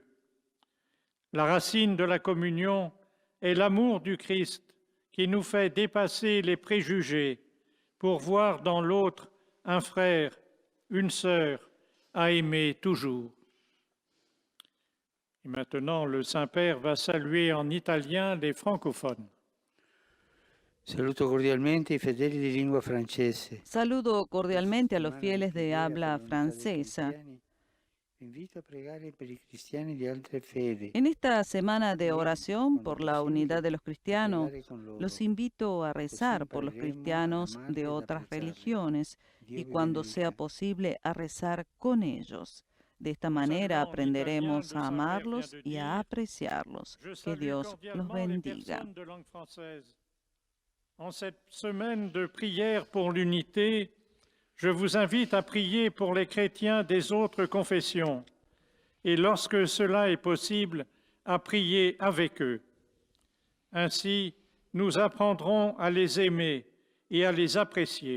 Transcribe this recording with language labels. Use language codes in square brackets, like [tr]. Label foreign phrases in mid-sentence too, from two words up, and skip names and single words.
[fr] La racine de la communion est l'amour du Christ qui nous fait dépasser les préjugés pour voir dans l'autre un frère, une sœur à aimer toujours. Et maintenant, le Saint-Père va saluer en italien les francophones. [it] Saluto cordialmente i fedeli di lingua francese. [es] Saludo cordialmente a los fieles de habla francesa. [it] Invito a pregare per i cristiani di altre fedi. [es] En esta semana de oración por la unidad de los cristianos, los invito a rezar por los cristianos de otras religiones y cuando sea posible a rezar con ellos. De esta manera aprenderemos a amarlos y a apreciarlos. Que Dios los bendiga. [fr] En cette semaine de prière pour l'unité, je vous invite à prier pour les chrétiens des autres confessions et lorsque cela est possible, à prier avec eux. Ainsi, nous apprendrons à les aimer et à les apprécier.